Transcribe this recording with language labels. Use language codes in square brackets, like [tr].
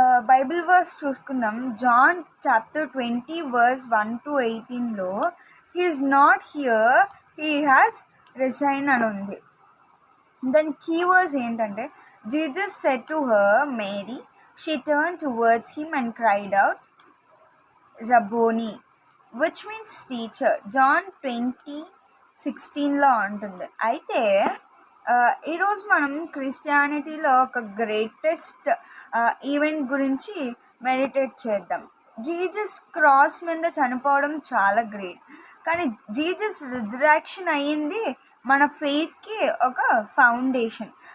[te] Bible verse చూసుకుందాం. John chapter 20 verse 1-18లో [en] he's not here, he has resign [te] అని ఉంది. దాని కీవర్డ్స్ ఏంటంటే [en] Jesus said to her Mary. She turned towards him and cried out, Rabboni, which means teacher. [te] John 20:16లో ఉంటుంది. అయితే ఈరోజు మనం క్రిస్టియానిటీలో ఒక గ్రేటెస్ట్ ఈవెంట్ గురించి మెడిటేట్ చేద్దాం. జీసస్ క్రాస్ మీద చనిపోవడం చాలా గ్రేట్, కానీ జీసస్ రిజరాక్షన్ అయ్యింది మన ఫెయిత్కి ఒక ఫౌండేషన్.